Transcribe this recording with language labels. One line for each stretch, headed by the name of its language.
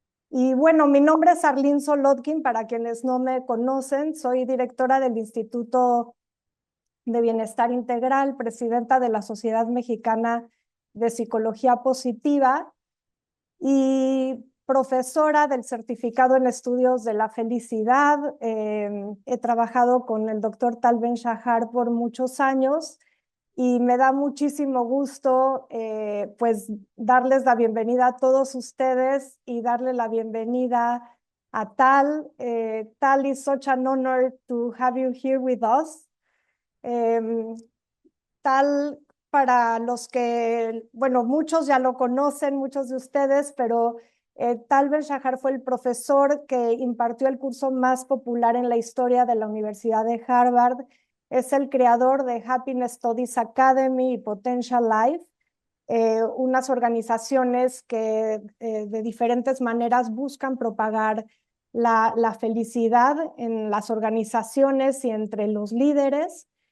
Spanish: Y bueno, mi nombre es Arlen Solodkin, para quienes no me conocen, soy directora del Instituto de Bienestar Integral, presidenta de la Sociedad Mexicana de Psicología Positiva y profesora del Certificado en Estudios de la Felicidad. He trabajado con el doctor Tal Ben-Shahar por muchos años y me da muchísimo gusto pues darles la bienvenida a todos ustedes y darle la bienvenida a Tal.
English: Tal, is such an honor to have you here with us.
Spanish: Um, Tal, para los que, bueno, muchos ya lo conocen, muchos de ustedes, pero Tal Ben-Shahar fue el profesor que impartió el curso más popular en la historia de la Universidad de Harvard. Es el creador de Happiness Studies Academy y Potential Life, unas organizaciones que de diferentes maneras buscan propagar la felicidad en las organizaciones y entre los líderes.